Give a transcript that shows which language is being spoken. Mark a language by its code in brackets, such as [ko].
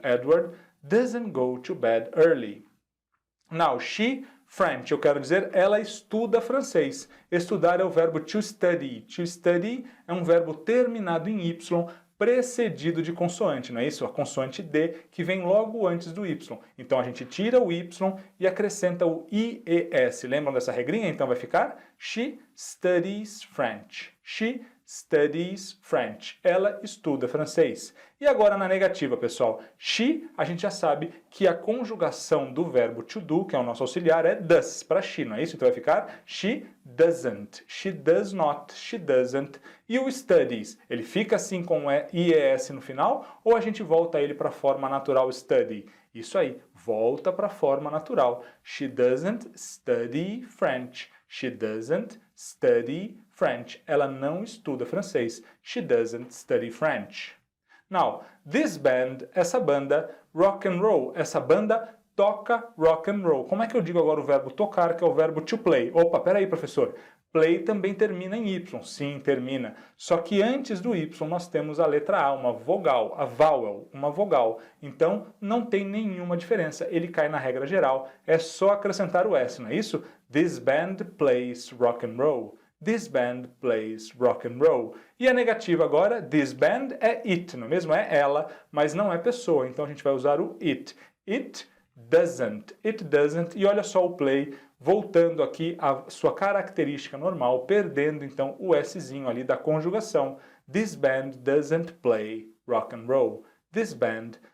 [en] Edward doesn't go to bed early. Now, she French, [pt] eu quero dizer, ela estuda francês. Estudar é o verbo to study. To study é um verbo terminado em Y, precedido de consoante, não é isso? A consoante D, que vem logo antes do Y. Então a gente tira o Y e acrescenta o IES. Lembram dessa regrinha? Então vai ficar [en] She studies French. She studies French. [pt] Ela estuda francês. E agora na negativa, pessoal. She, a gente já sabe que a conjugação do verbo to do, que é o nosso auxiliar, é does para she, não é isso? Então vai ficar [en] she doesn't, she does not, she doesn't. [pt] E o studies, ele fica assim com o IES no final, ou a gente volta ele para a forma natural study? Isso aí, volta para a forma natural. [en] She doesn't study French. She doesn't study French. [pt] Ela não estuda francês. [en] She doesn't study French. Now, this band, [pt] essa banda, rock and roll, essa banda toca rock and roll. Como é que eu digo agora o verbo tocar, que é o verbo to play? Opa, peraí, professor. Play também termina em Y. Sim, termina. Só que antes do Y nós temos a letra A, uma vogal, a vowel, uma vogal. Então, não tem nenhuma diferença. Ele cai na regra geral. É só acrescentar o S, não é isso? [en] This band plays rock and roll. This band plays rock and roll. [pt] E a negativa agora, this band é it, não é mesmo? É ela, mas não é pessoa. Então a gente vai usar o it. [en] It doesn't. It doesn't. [pt] E olha só o play, voltando aqui à sua característica normal, perdendo então o Szinho ali da conjugação. [en] This band doesn't play rock and roll. This band